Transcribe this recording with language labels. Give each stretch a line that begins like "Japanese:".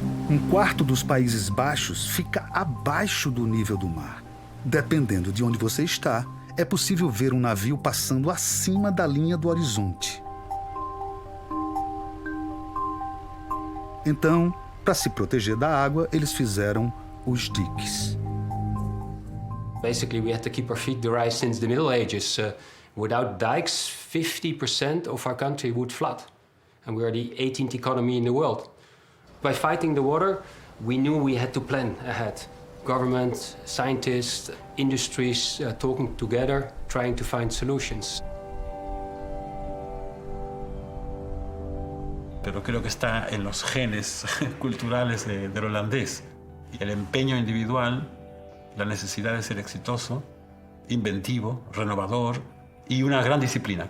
Portuguese: Um quarto dos Países Baixos fica abaixo do nível do mar. Dependendo de onde você está, é possível ver um navio passando acima da linha do horizonte. Então, para se proteger da água, eles fizeram os diques.
English: Basically, we had to keep our feet dry since the Middle Ages. Without dikes, 50% of our country would flood. And we are the 18th economy in the world. By fighting the water, we knew we had to plan ahead. Government, scientists, industries talking together, trying to find solutions.
Spanish: Pero creo que está en los genes culturales del holandés. El empeño individual, la necesidad de ser exitoso, inventivo, renovador y una gran disciplina.